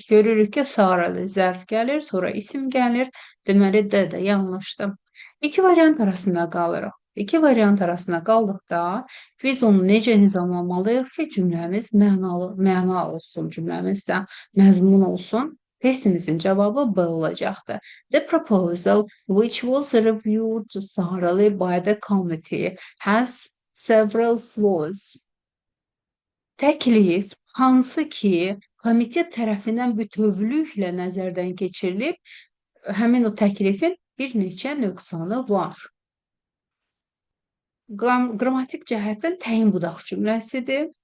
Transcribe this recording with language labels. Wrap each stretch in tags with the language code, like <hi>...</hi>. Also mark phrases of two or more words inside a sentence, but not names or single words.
<az>Görürük ki, sarılı zərf gəlir, sonra isim gəlir. Deməli, D də yanlışdır. İki variant arasında qalırıq. İki variant arasında qaldıqda biz onu necə nizamlamalıyıq ki, cümləmiz məna olsun, cümləmiz də məzmun olsun. Testimizin cavabı B olacaqdır.</az> <en>The proposal, which was reviewed thoroughly by the committee, has several flaws.</en> <az>Təklif hansı ki, komitet tərəfindən bütövlüklə nəzərdən keçirilib, həmin o təklifin bir neçə nöqsanı var. Qrammatik cəhətdən təyin budaq cümləsidir.</az>